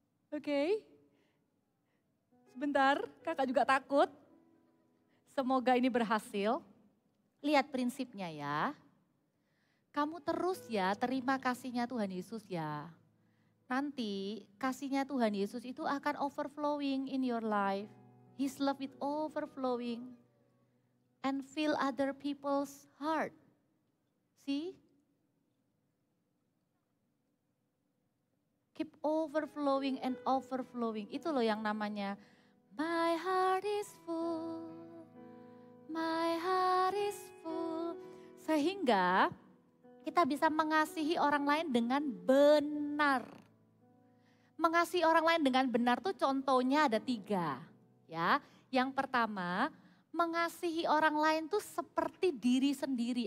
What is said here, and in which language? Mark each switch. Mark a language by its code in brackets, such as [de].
[id] Oke? Sebentar, kakak juga takut. Semoga ini berhasil. Lihat prinsipnya ya. Kamu terus ya terima kasihnya Tuhan Yesus ya. Nanti kasihnya Tuhan Yesus itu akan [en] overflowing in your life. His love is overflowing. And fill other people's heart. See? Keep overflowing and overflowing. [id] Itu loh yang namanya [en] my heart is full. My heart is full. [id] Sehingga kita bisa mengasihi orang lain dengan benar. Mengasihi orang lain dengan benar tuh contohnya ada 3. Ya, yang pertama, mengasihi orang lain tuh seperti diri sendiri.